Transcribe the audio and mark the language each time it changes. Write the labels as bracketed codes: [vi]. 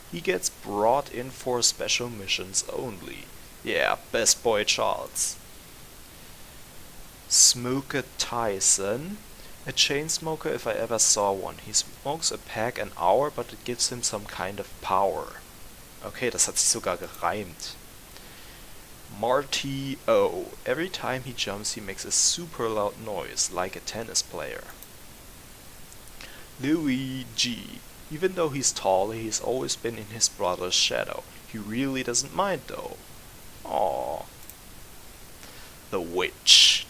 [en] He gets brought in for special missions only. Yeah, best boy Charles. Smoker Tyson. A chain smoker if I ever saw one. He smokes a pack an hour, but it gives him some kind of power. [de] Okay, das hat sich sogar gereimt. [en] Marty O. Every time he jumps he makes a super loud noise, like a tennis player. Louis G. Even though he's tall, he's always been in his brother's shadow. He really doesn't mind though. Aww. The Witch.